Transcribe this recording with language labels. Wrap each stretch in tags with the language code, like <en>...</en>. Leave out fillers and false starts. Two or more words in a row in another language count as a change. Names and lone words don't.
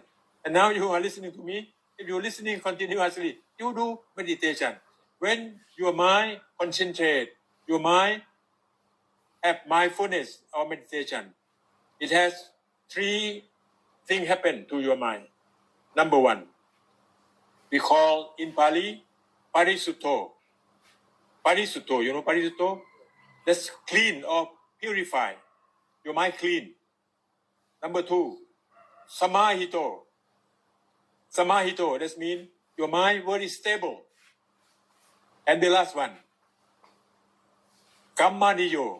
<en>And now you are listening to me. If you're listening continuously, you do meditation. When your mind concentrate, your mind have mindfulness or meditation, it has 3 things happen to your mind. Number 1, we call in Pali, parisutto. Parisutto, you know parisutto? That's clean or purify. Your mind clean. Number 2, samahito. Samahito, that means your mind very stable. And the last one, kammaniyo.</en>